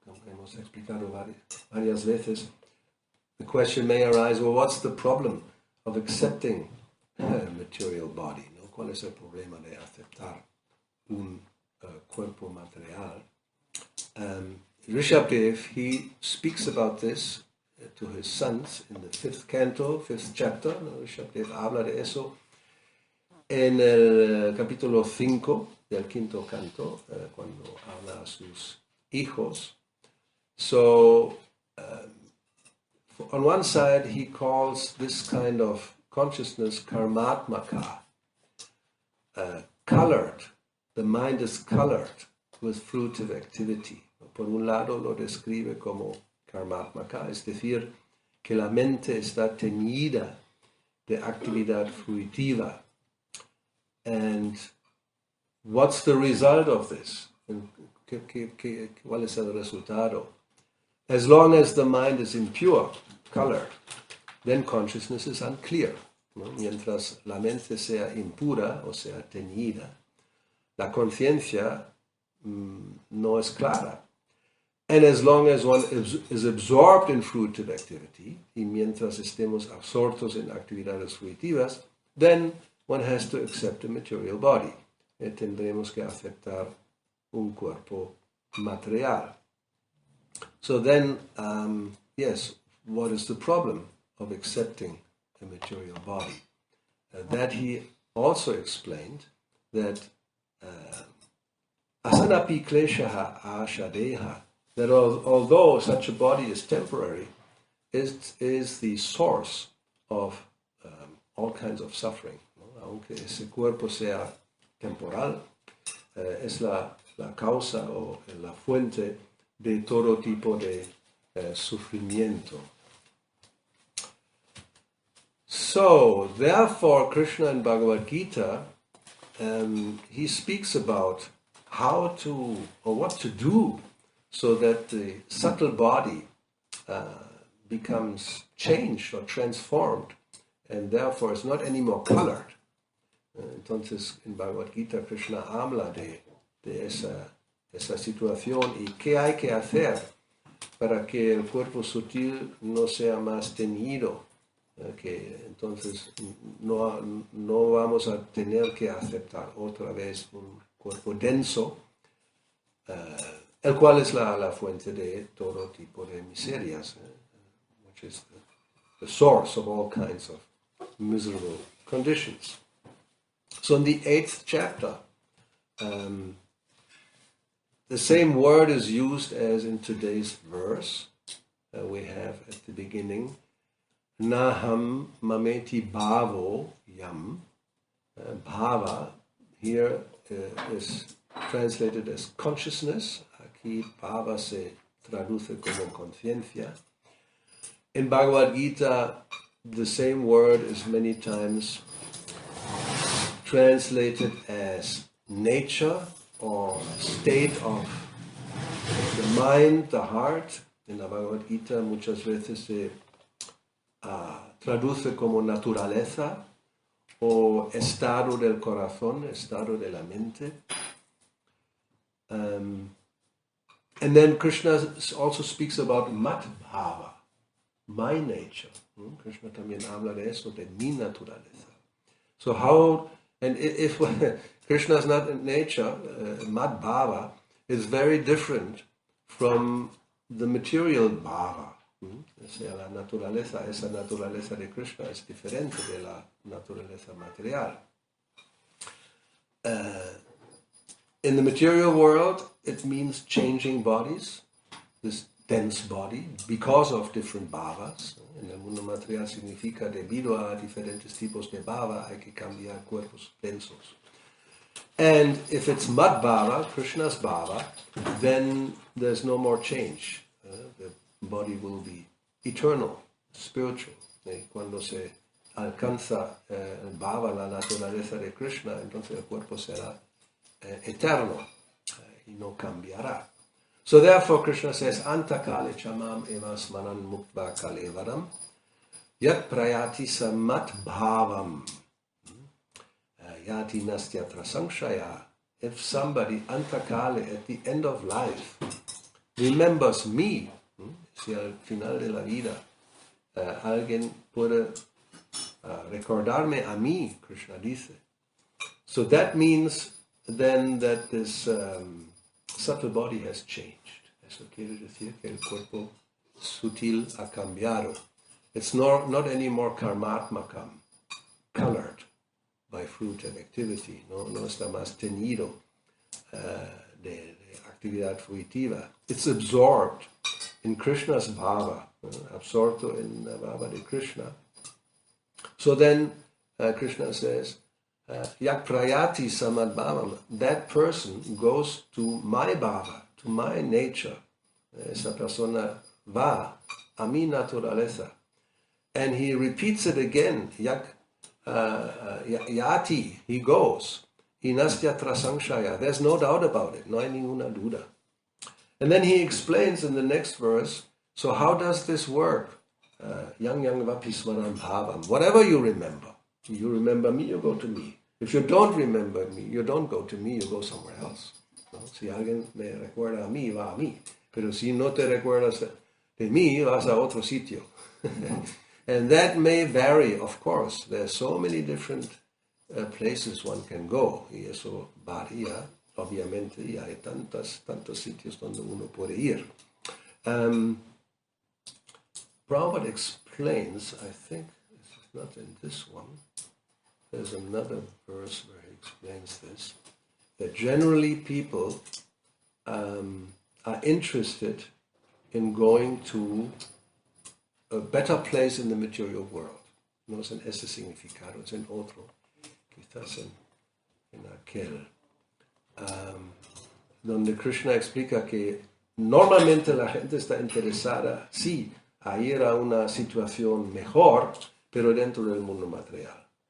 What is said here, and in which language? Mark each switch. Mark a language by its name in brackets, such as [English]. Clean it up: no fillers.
[Spanish] Hemos explicado varias veces. [English] The question may arise, well, what's the problem of accepting a material body? [Spanish] ¿No? ¿Cuál es el problema de aceptar un cuerpo material? [English] Rishabdev, he speaks about this to his sons in the 5th canto, 5th chapter. [Spanish] ¿No? Rishabdev habla de eso en el capítulo 5 del 5º canto, cuando habla a sus hijos. [English] So, on one side, he calls this kind of consciousness karmatmaka, colored. The mind is colored with fruitive activity. [Spanish] Por un lado lo describe como karmatmaka, es decir, que la mente está teñida de actividad fruitiva. [English] And what's the result of this? [Spanish] ¿Cuál es el resultado? [English] As long as the mind is impure, colored, then consciousness is unclear. [Spanish] ¿No? Mientras la mente sea impura o sea teñida, la conciencia no es clara. [English] And as long as one is absorbed in fruitive activity, [Spanish] y mientras estemos absortos en actividades fruitivas, [English] then one has to accept a material body. [Spanish] E tendremos que aceptar un cuerpo material. [English] So then, yes, what is the problem of accepting a material body? That he also explained that asanapi kleshaha ashadeha, that although such a body is temporary, is the source of all kinds of suffering. [Spanish] ¿No? Aunque ese cuerpo sea temporal, es la causa o la fuente de todo tipo de sufrimiento. [English] So, therefore, Krishna in Bhagavad Gita, he speaks about how to, or what to do, so that the subtle body becomes changed or transformed, and therefore is not anymore colored. [Spanish] Entonces, en Bhagavad Gita, Krishna habla de esa situación y qué hay que hacer para que el cuerpo sutil no sea más teñido, que entonces no vamos a tener que aceptar otra vez un cuerpo denso, el cual es la fuente de todo tipo de miserias, [English] which is the source of all kinds of miserable conditions. So in the 8th chapter, the same word is used as in today's verse. We have at the beginning, Naham mameti bhavo yam. Bhava here is translated as consciousness. [Spanish] Aquí bhava se traduce como conciencia. [English] In Bhagavad Gita, the same word is many times translated as nature or state of the mind, the heart. [Spanish] En la Bhagavad Gita muchas veces se traduce como naturaleza o estado del corazón, estado de la mente. [English] And then Krishna also speaks about mat bhava, my nature. [Spanish] Krishna también habla de eso, de mi naturaleza. [English] So how, and if Krishna is not in nature, mat bhava is very different from the material bhava. [Spanish] O sea, la naturaleza, esa naturaleza de Krishna es diferente de la naturaleza material. [English] In the material world, it means changing bodies, this dense body, because of different bhavas. [Spanish] En el mundo material significa debido a diferentes tipos de bhava hay que cambiar cuerpos densos. [English] And if it's mad bhava, Krishna's bhava, then there's no more change. The body will be eternal, spiritual. [Spanish] Cuando se alcanza el bhava, la naturaleza de Krishna, entonces el cuerpo será eterno y no cambiará. [English] So therefore Krishna says, [Sanskrit] Antakale chamam evasmanan muktva kalevaram yat prayati samat bhavam yati nastyatra samshaya. [English] If somebody antakale at the end of life remembers me, [Spanish] si al final de la vida alguien puede recordarme a mí, Krishna dice. [English] So that means then that this subtle body has changed. [Spanish] Eso quiere decir que el cuerpo sutil ha cambiado. [English] It's not anymore karmatmakam, colored by fruit and activity. [Spanish] No está más teñido de actividad fruitiva. [English] It's absorbed in Krishna's bhava, [Spanish] absorto en la bhava de Krishna. [English] So then Krishna says, Yak prayati samad bhavam, that person goes to my bhava, to my nature. [Spanish] Esa persona va a mi naturaleza. [English] And he repeats it again, yak yati, he goes. Inastya trasamshaya, there's no doubt about it, [Spanish] no hay ninguna duda. [English] And then he explains in the next verse, so how does this work? Yang vapismaram bhavam, whatever you remember me, you go to me. If you don't remember me, you don't go to me, you go somewhere else. [Spanish] ¿No? Si alguien me recuerda a mí, va a mí. Pero si no te recuerdas de mí, vas a otro sitio. [English] And that may vary, of course. There are so many different places one can go. [Spanish] Y eso varía, obviamente, y hay tantos sitios donde uno puede ir. [English] Prabhupada explains, I think, this is not in this one, there's another verse where he explains this, that generally people are interested in going to a better place in the material world. [Spanish] No es en ese significado, es en otro, quizás en aquel, donde Krishna explica que normalmente la gente está interesada, sí, a ir a una situación mejor, pero dentro del mundo material.